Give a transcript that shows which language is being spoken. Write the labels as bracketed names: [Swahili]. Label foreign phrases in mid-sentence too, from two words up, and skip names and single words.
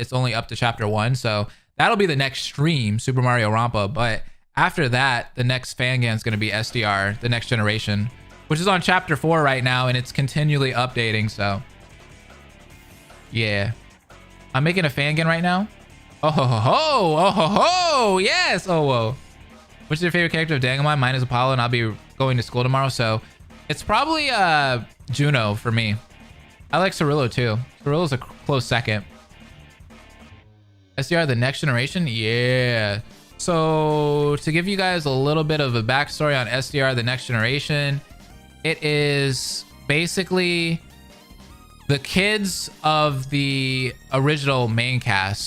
[English] It's only up to chapter 1, so that'll be the next stream, Super Mario Rompa. But after that, the next fangan's gonna be SDR, the next generation, which is on chapter 4 right now, and it's continually updating. So yeah, I'm making a fangan right now. Oh ho ho ho! Oh ho ho! Yes! Oh whoa! Which is your favorite character of Danganmon? Mine is Apollo, and I'll be going to school tomorrow, so it's probably Juno for me. I like Cirillo too. Cirillo's a close second. SDR the next generation? Yeah. So to give you guys a little bit of a backstory on SDR the next generation, it is basically the kids of the original main cast.